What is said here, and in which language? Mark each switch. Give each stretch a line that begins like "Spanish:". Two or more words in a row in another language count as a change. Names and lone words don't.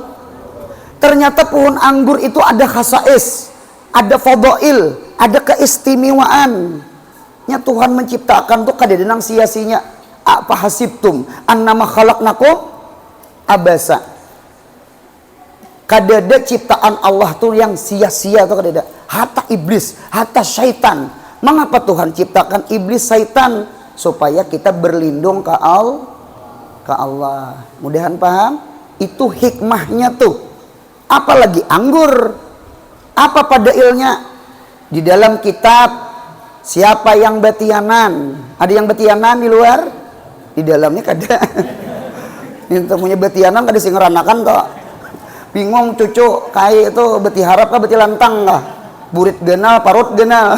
Banjar: Ternyata pohon anggur itu ada khasais, ada fadail, ada keistimewaan. Nya Tuhan menciptakan tuh kadedenang sia-sianya.
Arabic: Apa hasibtum annama khalaqnakum abasa.
Banjar: Kadada ciptaan Allah tuh yang sia-sia tuh kadada. Hatta iblis, hatta syaitan. Mengapa Tuhan ciptakan iblis, syaitan? Supaya kita berlindung ke Allah. Mudahan paham? Itu hikmahnya tuh. Apalagi anggur. Apa padailnya? Di dalam kitab siapa yang betianan? Ada yang betianan di luar? Di dalamnya kada. Ini punya betianan kada sing ngeranakan toh. Bingung cucu kai itu beti harap kah beti lantang kah? Burit genal, parut genal.